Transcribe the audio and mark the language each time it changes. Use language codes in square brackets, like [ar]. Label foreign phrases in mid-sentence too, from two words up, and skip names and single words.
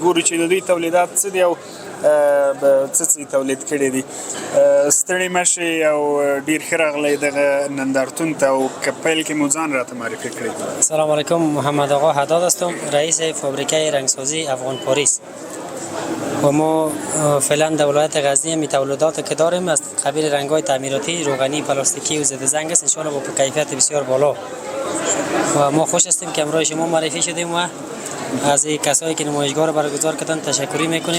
[ps] ګورو چې د دوی تولیدات څه دي او څه تولید کړي دي. ستړي مه شئ او ډېر ښه راغلی دغه نندارتون ته او که پیل کې مو ځان راته معرفي کړئ. [fa] سلام علیکم، محمد آقا حداد هستم، رئیس فابریکه رنگسازی افغان پاریس و ما فعلا در ولایت غزنی می تولیدات که داریم از قبیل رنگ‌های تعمیراتی، روغنی، پلاستیکی و ضد زنگ است، [ar] ان شاء الله [fa] با کیفیت بسیار بالا. و ما خوش هستیم که امروز شما معرفی شدیم و از کسایی که نمایشگاه را برگزار کردن تشکری میکنیم.